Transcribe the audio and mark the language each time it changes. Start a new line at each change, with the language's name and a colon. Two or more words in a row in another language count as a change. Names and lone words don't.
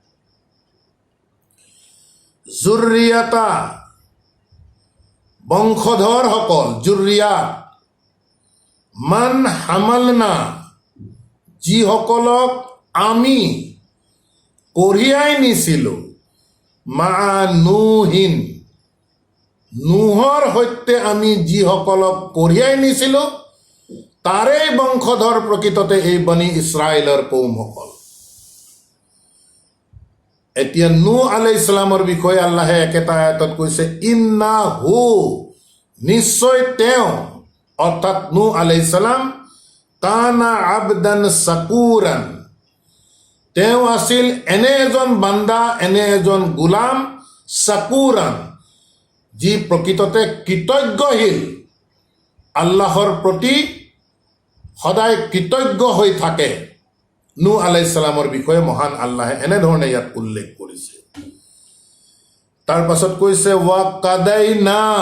Assamese: জুৰিয়াতা বংশধৰসকল
Arabic: ذرية من حملنا
Assamese: যিসকলক আমি কঢ়িয়াই নিছিলোঁ
Arabic: مع نوح
Assamese: নুহৰ সৈতে আমি যিসকলক কঢ়িয়াই নিছিলোঁ তাৰেই বংশধৰ প্ৰকৃততে এই বনি ইছৰাইলৰ কৌমসকল এতিয়া নূহ
Arabic: عليه السلام
Assamese: বিষয়ে আল্লাহে একেটা আয়াতত কৈছে ইন্নাহু নিশ্চয় তেওঁ অৰ্থাৎ নূহ
Arabic: عليه السلام كان عبدا شكورا
Assamese: তেওঁ আছিল এনে এজন বান্দা এনে এজন গোলাম শাকুৰান যি প্ৰকৃততে কৃতজ্ঞশীল আল্লাহৰ প্ৰতি সদায় কৃতজ্ঞ হৈ থাকে নূহ
Arabic: عليه السلام
Assamese: বিষয়ে মহান আল্লাহে এনেধৰণে ইয়াত উল্লেখ কৰিছে তাৰ পাছত কৈছে
Arabic: وقضينا